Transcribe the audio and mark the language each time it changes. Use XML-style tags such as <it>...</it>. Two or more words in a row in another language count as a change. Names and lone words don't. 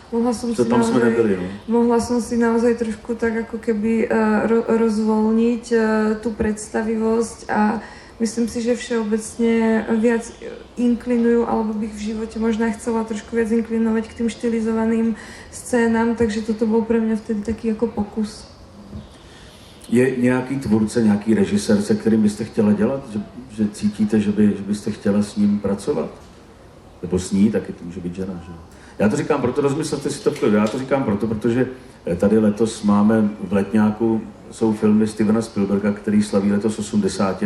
<sk>mohla som si naozaj trošku tak ako keby rozvoľniť tú predstavivosť a myslím si, že všeobecne viac inklinujú, alebo bych v živote možná chcela trošku viac inklinovať k tým štylizovaným scénám, takže toto bol pre mňa vtedy taký ako pokus.</sk> <cs>Je nějaký tvůrce, nějaký režisér, se kterým byste chtěla dělat? Že cítíte, že byste chtěla s ním pracovat? Nebo s ní, taky to může být žena, že? Já to říkám proto, rozmyslete si to v klidu, já to říkám proto, protože tady letos máme v letňáku, jsou filmy Stevena Spielberga, který slaví letos 80.</cs>